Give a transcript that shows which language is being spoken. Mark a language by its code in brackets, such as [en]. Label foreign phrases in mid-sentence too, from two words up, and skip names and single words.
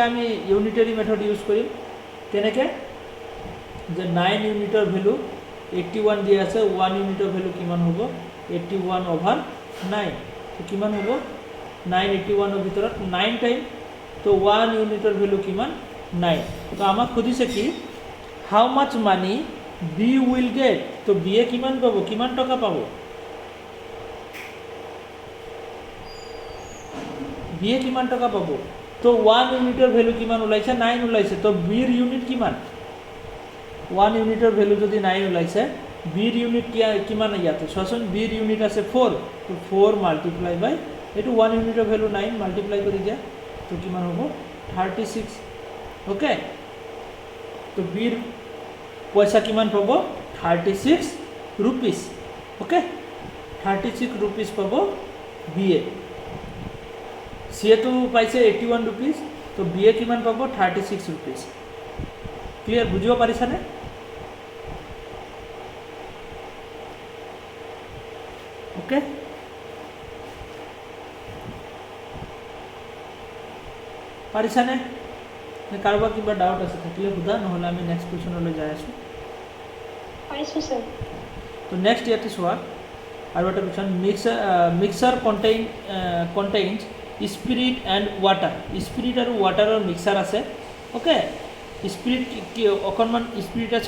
[as] আমি [en] unitary method [as] ইউজ কৰিম তেনেকৈ যে 9 ইউনিটৰ ভ্যালু 81 দিয়া আছে 1 ইউনিটৰ ভ্যালু কিমান হ'ব 81/9 তো কিমান হ'ব 981 ৰ ভিতৰত 9 টাইম তো 1 ইউনিটৰ ভ্যালু কিমান 9 তো আমাক খুদিছে কি [en] how much money B will get [as] তো বি এ কিমান পাব কিমান টকা পাব বি এ কিমান টকা পাব তো 1 ইউনিটৰ ভ্যালু কিমান ওলাইছে 9 ওলাইছে তো বিৰ ইউনিট কিমান 1 ইউনিটৰ ভ্যালু যদি 9 ওলাইছে বিৰ ইউনিট কিমান ইয়াতে চোৱাচোন বিৰ ইউনিট আছে 4 তো 4 মাল্টিপ্লাই বাই এইটো 1 ইউনিটৰ ভ্যালু 9 মাল্টিপ্লাই কৰি দিয়া তো কিমান হ'ব 36 ওকে তো বিৰ পইচা কিমান পাব 36 ৰুপীজ অ'কে 36 ৰুপীজ পাব বি এ চি এ তো পাইছে 81 ৰুপীজ তো বি এ কিমান পাব 36 ৰুপীজ ক্লিয়াৰ বুজিব পাৰিছানে অ'কে পাৰিছানে কাৰোবাৰ কিবা ডাউট আছে থাকিলে সোধা নহ'লে আমি নেক্সট কুৱেশ্যনলৈ যাই আছোঁ পাইছোঁ স্যাৰ তো নেক্সট ইয়াতে চোৱা আৰু এটা কুৱেশ্যন [en] mixture contains spirit and water [as] স্পিৰিট আৰু ৱাটাৰৰ মিক্সাৰ আছে অ'কে স্পিৰিট কি অকণমান স্পিৰিট আছে